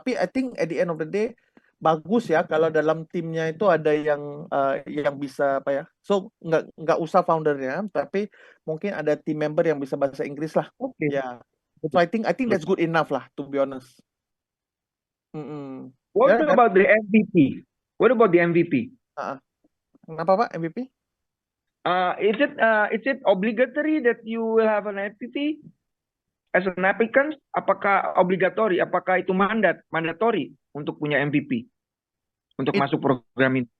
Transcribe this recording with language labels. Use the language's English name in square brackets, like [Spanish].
[Indonesian] Tapi [English] I think at the end of the day [Indonesian] bagus ya kalau dalam timnya itu ada yang bisa apa ya. So nggak usah foundernya, tapi mungkin ada team member yang bisa bahasa Inggris lah. Oke. Ya. [English] So I think that's good enough lah, to be honest. What about the MVP? What about the MVP? [Indonesian] Kenapa Pak MVP? [English] Is it obligatory that you will have an MVP as an applicant? [Indonesian] Apakah obligatori? Apakah itu mandatory untuk punya MVP untuk masuk program ini?